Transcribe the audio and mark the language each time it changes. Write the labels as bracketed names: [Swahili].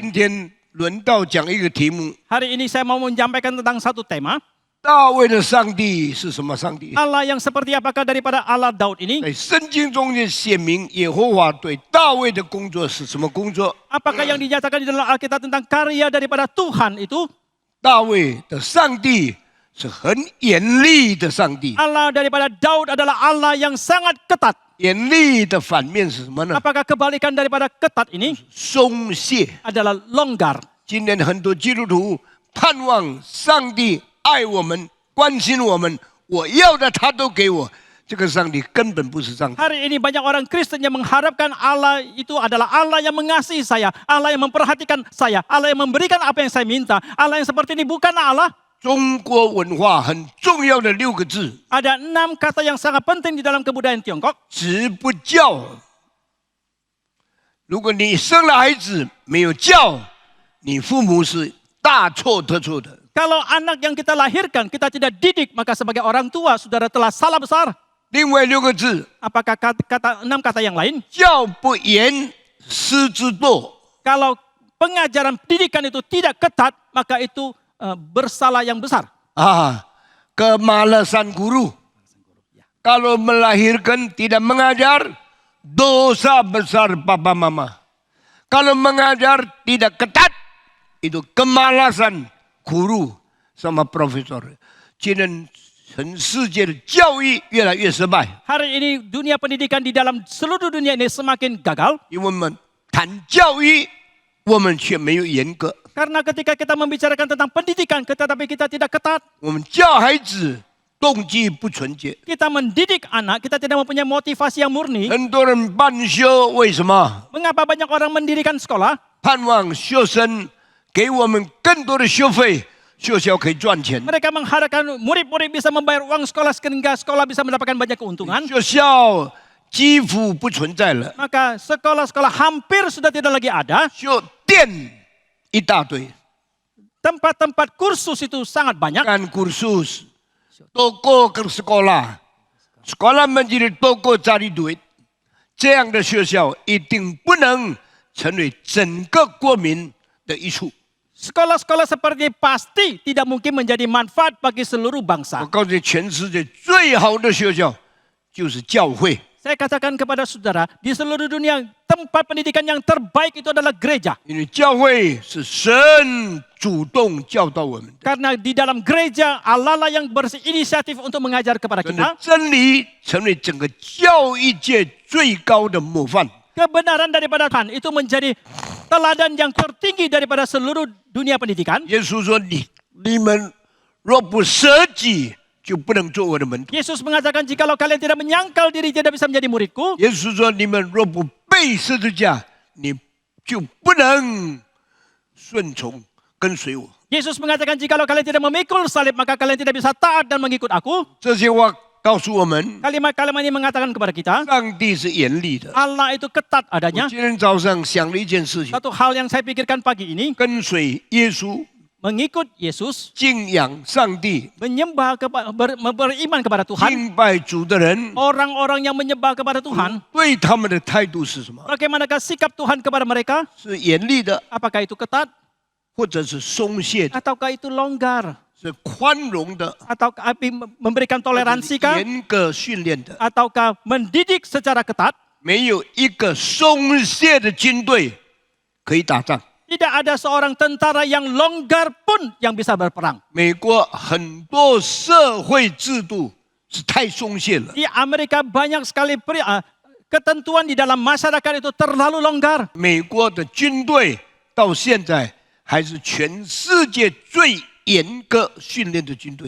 [Chinese] 今天轮到讲一个题目： [Indonesian] Hari ini saya mau menyampaikan tentang satu tema, [Chinese] 大卫的上帝是什么上帝？ [Indonesian] Allah yang seperti apakah daripada Allah Daud ini? [Chinese] 在圣经中间写明耶和华对大卫的工作是什么工作？ [Indonesian] Apakah yang dinyatakan di dalam Alkitab tentang karya daripada Tuhan itu? [Chinese] 大卫的上帝是很严厉的上帝， [Indonesian] Allah daripada Daud adalah Allah yang sangat ketat. [Chinese] 严厉的反面是什么呢？ [Indonesian] Apakah kebalikan daripada ketat ini [Chinese] 松懈。 [Indonesian] adalah longgar? [Chinese] 今天很多基督徒盼望上帝爱我们、关心我们，我要的他都给我。这个上帝根本不是上帝。 [Indonesian] Hari ini banyak orang Kristen yang mengharapkan Allah itu adalah Allah yang mengasihi saya, Allah yang memperhatikan saya, Allah yang memberikan apa yang saya minta. Allah yang seperti ini bukan Allah. [Chinese] 中国文化很重要的6个字： [Indonesian] Ada 6 kata yang sangat penting di dalam kebudayaan Tiongkok. [Chinese] 子不教。如果你生了孩子没有教，你父母是大错特错的。 [Indonesian] Kalau anak yang kita lahirkan, kita tidak didik, maka sebagai orang tua, saudara telah salah besar. [Chinese] 另外6个字： [Indonesian] Apakah 6 kata yang lain? [Chinese] 教不严，师之惰。 [Indonesian] Kalau pengajaran pendidikan itu tidak ketat, maka itu bersalah yang besar. Kemalasan guru. Kalau melahirkan tidak mengajar, dosa besar papa mama. Kalau mengajar tidak ketat, itu kemalasan guru sama profesor. [Chinese] 今天全世界的教育越来越失败， [Indonesian] Hari ini dunia pendidikan di dalam seluruh dunia ini semakin gagal. [Chinese] 因为我们谈教育，我们却没有严格。 [Indonesian] Karena ketika kita membicarakan tentang pendidikan, tetapi kita tidak ketat. [Chinese] 我们教孩子动机不纯洁， [Indonesian] Kita mendidik anak, kita tidak mempunyai motivasi yang murni. [Chinese] 很多人办修，为什么？ [Indonesian] Mengapa banyak orang mendirikan sekolah? [Chinese] 盼望学生给我们更多的学费，学校可以赚钱。 [Indonesian] Mereka mengharapkan murid-murid bisa membayar uang sekolah sehingga sekolah bisa mendapatkan banyak keuntungan. [Chinese] 学校几乎不存在了， [Indonesian] Maka sekolah-sekolah hampir sudah tidak lagi ada. [Chinese] 学店一大堆， [Indonesian] Tempat-tempat kursus itu sangat banyak. kan kursus, toko ke sekolah, sekolah menjadi toko cari duit， [Chinese] 这样的学校一定不能成为整个国民的益处。 [Indonesian] Sekolah-sekolah seperti pasti tidak mungkin menjadi manfaat bagi seluruh bangsa. [Chinese] 告诉你，全世界最好的学校就是教会， [Indonesian] Saya katakan kepada saudara, di seluruh dunia tempat pendidikan yang terbaik itu adalah gereja. [Chinese] 因为教会是神主动教导我们的， [Indonesian] Karena di dalam gereja Allah lah yang berinisiatif untuk mengajar kepada [Chinese] 神 [Indonesian] kita. [Chinese] 的真理成为整个教育界最高的模范。 [Indonesian] Kebenaran daripada Tuhan itu menjadi teladan yang tertinggi daripada seluruh dunia pendidikan. [Chinese] 耶稣说：“你们若不舍己，就不能做我的门徒。 [Indonesian] Yesus mengatakan jikalau kalian tidak menyangkal diri tidak bisa menjadi muridku. [Chinese] 耶稣说：“你们若不背十字架，你就不能顺从跟随我。” [Indonesian] Yesus mengatakan jikalau kalian tidak memikul salib maka kalian tidak bisa taat dan mengikut aku. [Chinese] 这些话告诉我们， [Indonesian] Kalimat-kalimat ini mengatakan kepada kita, [Chinese] 上帝是严厉的。 [Indonesian] Allah itu ketat [Chinese] 我 [Indonesian] adanya. [Chinese] 今天早上想了一件事情， [Indonesian] Satu hal yang saya pikirkan pagi ini, [Chinese] 跟随耶稣， [Indonesian] mengikut Yesus, [Chinese] 敬仰上帝， [Indonesian] menyembah beriman kepada Tuhan, [Chinese] 敬拜主的人， [Indonesian] orang-orang yang menyembah kepada Tuhan, [Chinese] 对他们的态度是什么？ [Indonesian] bagaimanakah sikap Tuhan kepada mereka? [Chinese] 是严厉的， [Indonesian] Apakah itu ketat [Chinese] 或者是松懈的， [Indonesian] ataukah itu longgar? [Chinese] 是宽容的， [Indonesian] Ataukah memberikan [Chinese] 或者是 [Indonesian] toleransi kah? [Chinese] 严格训练的。 [Indonesian] Ataukah mendidik secara ketat? [Chinese] 没有一个松懈的军队可以打仗。 [Indonesian] Tidak ada seorang tentara yang longgar pun yang bisa berperang. [Chinese] 美国很多社会制度是太松懈了， [Indonesian] Di Amerika banyak sekali ketentuan di dalam masyarakat itu terlalu longgar. [Chinese] 美国的军队到现在还是全世界最严格训练的军队。